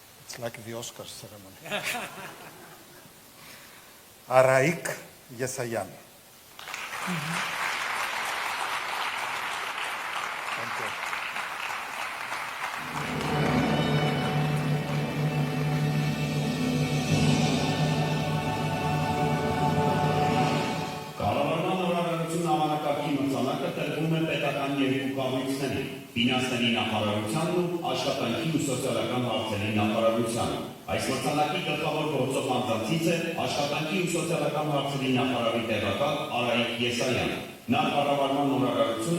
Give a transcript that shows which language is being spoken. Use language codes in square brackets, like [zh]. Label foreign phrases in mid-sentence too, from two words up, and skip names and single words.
[en] It's like the Oscar ceremony. Araik Yesayan. Thank you. [hy] Կառավարման նորարարություն համանակարգի մրցանակը տրվում է պետական երկու կառույցների՝ ֆինանսների նախարարությանն ու աշխատանքի ու սոցիալական հարցերի նախարարությանը։ Այս մրցանակի գլխավոր գործող անձանցից է աշխատանքի ու սոցիալական հարցերի նախարարի տեղակալ Արայիկ Եսայանը։ Նա կառավարման նորարարությունը